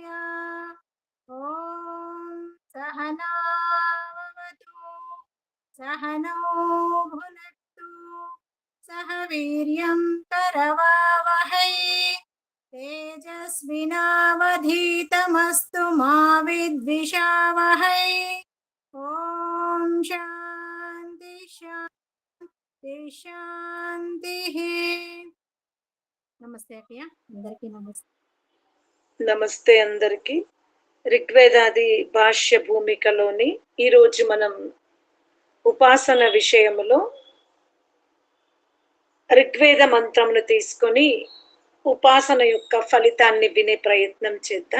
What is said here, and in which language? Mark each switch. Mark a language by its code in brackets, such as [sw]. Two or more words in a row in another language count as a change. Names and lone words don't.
[sa] ॐ सहनाववतु सहनौ भुनक्तु सह वीर्यं करवावहै तेजस्विनावधीतमस्तु मा विद्विषावहै। ॐ शान्ति शान्ति शान्तिः। [te] నమస్తే అక్కయ్య, అందరికీ నమస్తే. నమస్తే అందరికి. ఋగ్వేదాది భాష్య భూమికలోని ఈరోజు మనం ఉపాసన విషయములో ఋగ్వేద మంత్రమును తీసుకొని ఉపాసన యొక్క ఫలితాన్ని వినే ప్రయత్నం చేద్దాం.